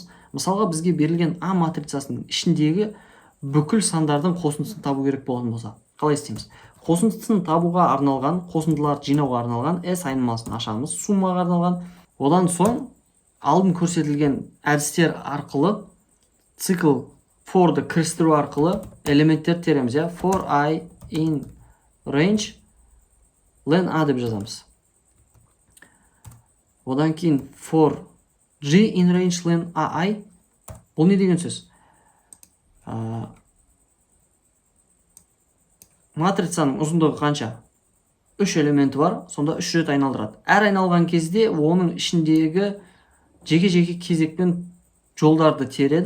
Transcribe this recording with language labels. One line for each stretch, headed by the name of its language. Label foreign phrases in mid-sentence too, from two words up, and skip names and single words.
Kazakh: Мысалға бізге берілген А матрицасының ішіндегі бүкіл сандардың қосындысын табу керек болатын болса, қалай істейміз? Қосындысын табуға арналған, қосындыларды жинауға арналған S айнымасын ашамыз, суммаға арналған. Одан соң алдын көрсетілген әдістер арқылы цикл for'ды кірістіру арқылы элементтер тереміз.
English: For I in range len A
Kazakh: деп жазамыз. Одан кейін
English: for G in range len AI.
Kazakh: Бұл не деген сөз? Матрицаның ұзындығы қанша? 3 элементі бар, сонда 3 рет айналдырады. Әр айналған кезде оның ішіндегі жеке-жеке кезекпен жолдарды тереді.